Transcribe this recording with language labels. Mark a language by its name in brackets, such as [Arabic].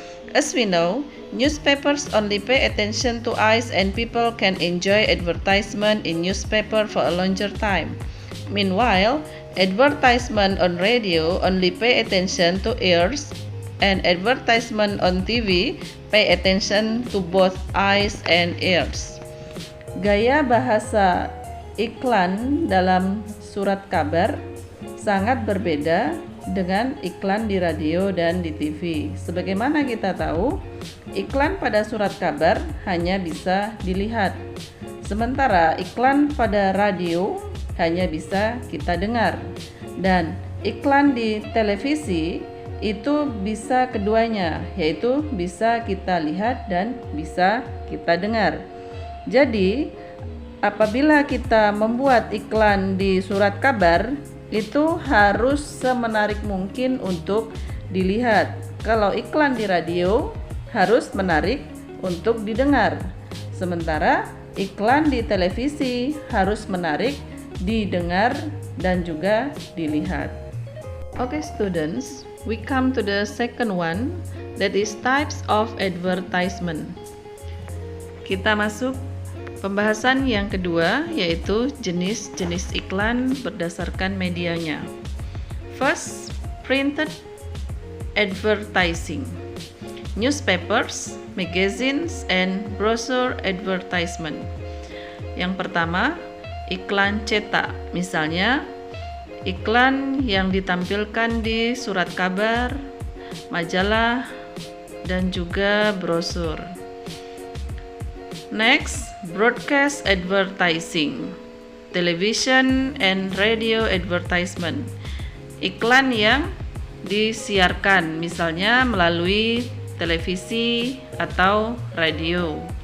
[English] As we know, newspapers only pay attention to eyes and people can enjoy advertisement in newspaper for a longer time. Meanwhile, advertisement on radio only pay attention to ears and advertisement on TV pay attention to both eyes and ears. [Indonesian] Gaya bahasa iklan dalam surat kabar sangat berbeda dengan iklan di radio dan di TV. Sebagaimana kita tahu, iklan pada surat kabar hanya bisa dilihat, sementara iklan pada radio hanya bisa kita dengar, dan iklan di televisi itu bisa keduanya, yaitu bisa kita lihat dan bisa kita dengar. Jadi, apabila kita membuat iklan di surat kabar, itu harus semenarik mungkin untuk dilihat. Kalau iklan di radio, harus menarik untuk didengar. Sementara iklan di televisi harus menarik, didengar, dan juga dilihat. [English] Okay, students, we come to the second one, that is types of advertisement. [Indonesian] Kita masuk pembahasan yang kedua, yaitu jenis-jenis iklan berdasarkan medianya. [English] First, printed advertising. Newspapers, magazines, and brochure advertisement. [Indonesian] Yang pertama, iklan cetak. Misalnya, iklan yang ditampilkan di surat kabar, majalah, dan juga brosur. [English] Next, broadcast advertising, television and radio advertisement. [Indonesian] Iklan yang disiarkan, misalnya melalui televisi atau radio.